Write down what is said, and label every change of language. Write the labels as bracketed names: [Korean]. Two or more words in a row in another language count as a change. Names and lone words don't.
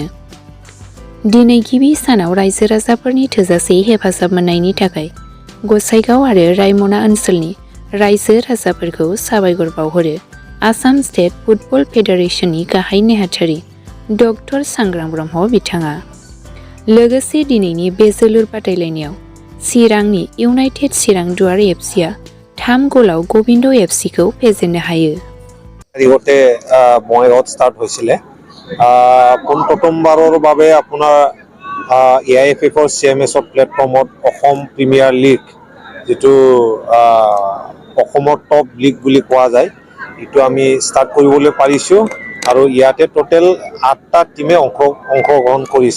[Bodo] दिनै गिबि सानाव रायजो राजाफोरनि थोजासे हेफाजाब मोननायनि थाखाय गसाइगाव आरो रायमना ओनसोलनि रायजो राजाफोरखौ साबायखर बावहरो आसाम स्टेट फुटबल फेडारेशननि गाहाय नेहाथारि डक्टर सांग्रां ब्रह्म बिथाङा। लोगोसे दिनैनि बे जोलुर बादायलायनायाव चिरांनि इउनाइटेड चिरां दुवार FCआ 3 गलाव गबिन्द FCखौ फेजेननो हायो। [Assamese] प्रथमबाৰৰ বাবে আপোনাৰ AIFFৰ CMSৰ প্লেটফৰ্মত অসম প্ৰিমিয়াৰ লীগ যেটো অসমৰ টপ লীগ বুলি কোৱা যায় এইটো আমি ষ্টাৰ্ট কৰিবলৈ পাৰিছোঁ আৰু ইয়াতে টোটেল 8টা টিমে অংশগ্ৰহণ কৰিছে।